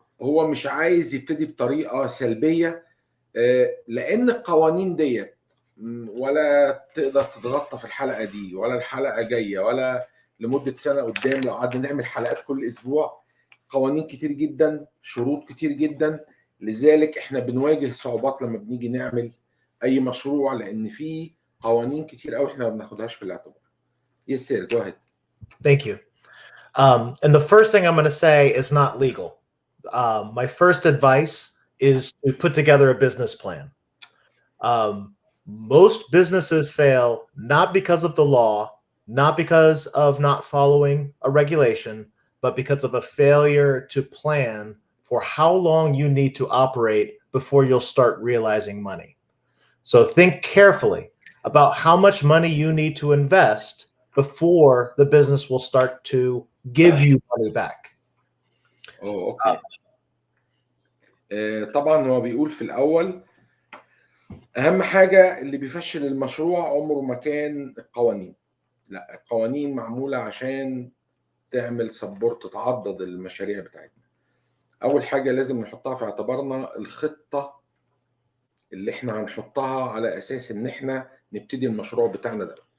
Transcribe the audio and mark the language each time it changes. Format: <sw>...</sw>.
<ar>هو مش عايز يبتدي بطريقه سلبيه، لان القوانين ديت ولا تقدر تتغطى في الحلقه دي ولا الحلقه جايه ولا لمده سنه قدام. لو قعدنا نعمل حلقات كل اسبوع، قوانين كتير جدا، شروط كتير جدا. لذلك احنا بنواجه صعوبات لما بنيجي نعمل اي مشروع، لان في قوانين كتير قوي احنا ما بناخدهاش في الاعتبار.</ar> <en>Yes sir, go ahead. Thank you. And the first thing I'm going to say is not legal. My first advice is to put together a business plan. Most businesses fail not because of the law, not because of not following a regulation, but because of a failure to plan for how long you need to operate before you'll start realizing money. So think carefully about how much money you need to invest before the business will start to give you money back.</en> <ar>اوكي. طبعا هو بيقول في الاول اهم حاجه اللي بيفشل المشروع عمره ما كان القوانين. لا، القوانين معموله عشان تعمل سبورت، تعضد المشاريع بتاعتنا. اول حاجه لازم نحطها في اعتبارنا الخطه اللي احنا هنحطها على اساس ان احنا نبتدي المشروع بتاعنا ده.</ar>